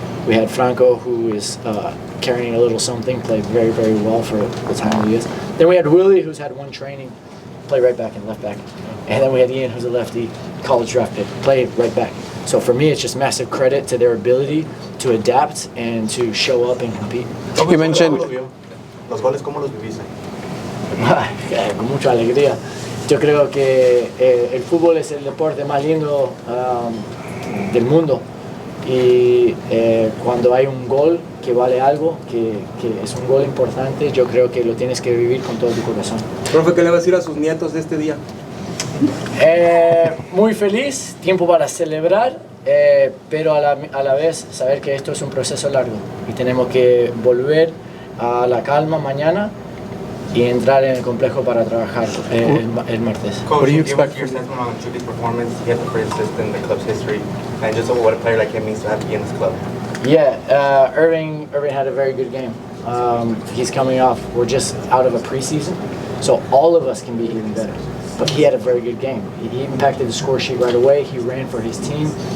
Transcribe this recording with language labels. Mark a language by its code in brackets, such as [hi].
[en] We had Franco who is carrying a little something, played very, very well for the time he is. Then we had Willie who's had one training, play right back and left back. And then we had Ian who's a lefty, college drafted, played right back. So for me, it's just massive credit to their ability to adapt and to show up and compete. You mentioned [es] Los goles, ¿cómo los viviste? Con mucha alegría. Yo creo que el fútbol es el deporte más lindo del mundo y cuando hay un gol que vale algo, que es un gol importante, yo creo que lo tienes que vivir con todo tu corazón. Profe, ¿qué le va a decir a sus nietos de este día? Muy feliz, tiempo para celebrar, pero a la vez saber que esto es un proceso largo y tenemos que volver a la calma mañana y entrar en el complejo para trabajar el martes. [en] Coach, what do you expect your assessment on Chucky's performance? He had the first assist in the club's history, and just what a player like him means to have to be in this club. Yeah, Irving had a very good game. He's coming off. We're just out of a preseason, so all of us can be even better. But he had a very good game. He impacted the score sheet right away. He ran for his team.